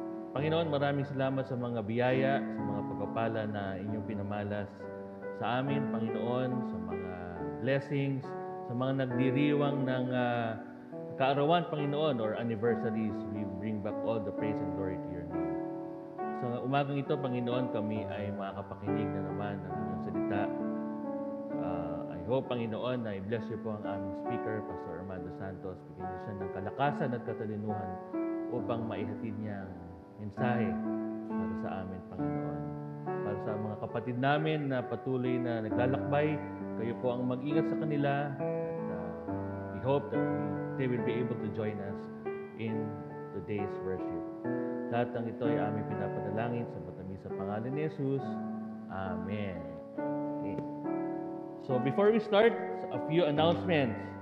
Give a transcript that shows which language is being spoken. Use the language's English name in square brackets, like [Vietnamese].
[Filipino] Panginoon, maraming salamat sa mga biyaya, sa mga pagpapala na inyong pinamalas sa amin, Panginoon, sa mga blessings, sa mga nagdiriwang ng kaarawan, Panginoon, or anniversaries. [English] We bring back all the praise and glory to your name. [Filipino] Sa umagang ito, Panginoon, kami ay makakapakinig na naman ng inyong salita. I hope, Panginoon, na i-bless niyo po ang aming speaker, Pastor Armando Santos. Bigyan niyo siya ng kalakasan at katalinuhan upang maihatid niya ang mensahe para sa amin, Panginoon. Para sa mga kapatid namin na patuloy na naglalakbay, kayo po ang mag-ingat sa kanila. [English] At we hope that they will be able to join us in today's worship. [Filipino] Lahat ng ito ay aming pinapanalangin sa matamis sa pangalan ni Jesus. [English] Amen. Okay. So before we start, a few announcements.